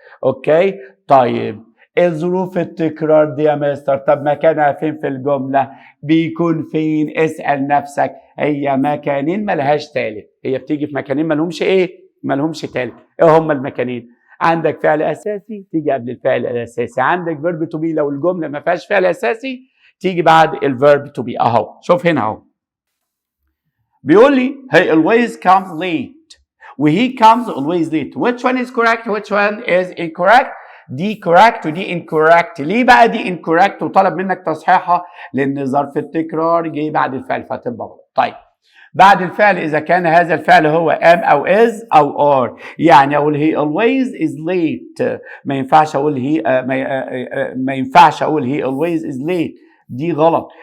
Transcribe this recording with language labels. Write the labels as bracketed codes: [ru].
[ar] اوكي طيب الظروف التكرار دي يا مستر طب مكانها فين في الجمله؟ بيكون فين؟ اسال نفسك. هي مكانين ملهاش تالت، هي بتيجي في مكانين مالهمش ايه؟ مالهمش تالت. ايه هما المكانين؟ عندك فعل اساسي تيجي قبل الفعل الاساسي، عندك [en] verb to be [ar] لو الجمله ما فيهاش فعل اساسي تيجي بعد الفيرب تو بي. اهو شوف هنا اهو بيقول لي [en] he always comes late و he comes always late. which one is correct which one is incorrect؟ دي correct ودي incorrect. [ar] ليه بقى دي incorrect وطلب منك تصحيحها؟ لان ظرف التكرار جه بعد الفعل فتبقى غلط. طيب بعد الفعل اذا كان هذا الفعل هو am او is او are، يعني اقول [en] he always is late، [ar] ما ينفعش اقول ما ينفعش اقول [en] he always is late، [ar] دي غلط.